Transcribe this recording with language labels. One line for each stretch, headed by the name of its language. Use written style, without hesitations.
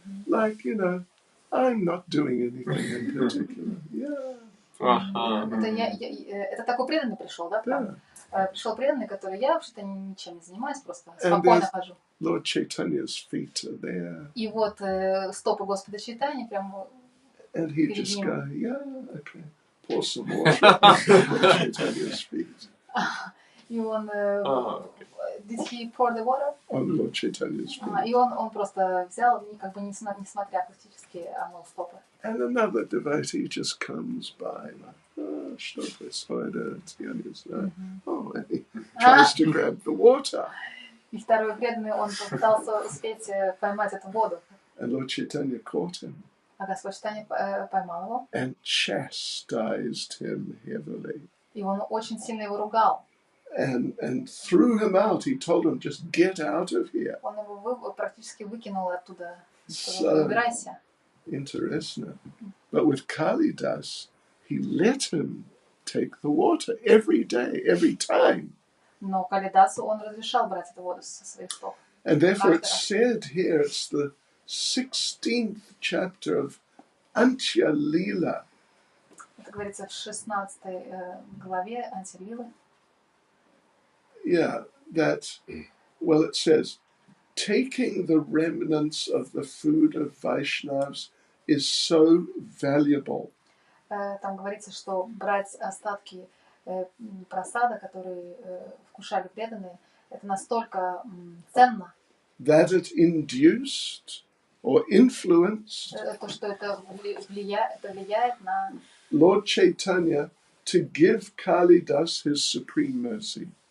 English: Like, I'm not doing anything in particular. Yeah.
Russian: Ага. Это такой преданный пришел, да? Да. Пришел преданный, который я вообще-то ничем не занимаюсь, просто
English: And
Russian: спокойно хожу.
English: Lord Chaitanya's feet are there.
Russian: И вот стопы Господа Чайтаньи прямо
English: And he
Russian: перед
English: just
Russian: ним.
English: go, yeah, okay. Pour some water on Lord Chaitanya's feet.
Russian: И он...
English: Did he pour the water? On Lord Chaitanya's feet.
Russian: И он просто взял, как бы несмотря практически, омыл стопы.
English: And another devotee just comes by, like,
Russian: что происходит?
English: Oh, and he tries to grab the water.
Russian: И второй преданный, он попытался успеть поймать эту воду.
English: And Lord Chaitanya caught him.
Russian: А Господь Чайтанья поймал его.
English: And chastised him heavily.
Russian: И он очень сильно его ругал.
English: And threw him out. He told him, just get out of here.
Russian: Он его практически выкинул оттуда.
English: So
Russian: Убирайся.
English: interesting. But with Kalidas, he let him take the water every day, every time.
Russian: Но Калидасу он разрешал брать эту воду со своих стоп.
English: And therefore it's said here, it's the 16th chapter of Antya Lila.
Russian: Это говорится в 16 главе Антилилы.
English: Yeah, that, well, it says, taking the remnants of the food of Vaishnavas is so valuable.
Russian: Там говорится, что брать остатки просада, которые вкушали преданные, это настолько ценно.
English: That it induced or influenced
Russian: То, что это влияет на
English: Lord Chaitanya to give Kalidas his supreme mercy.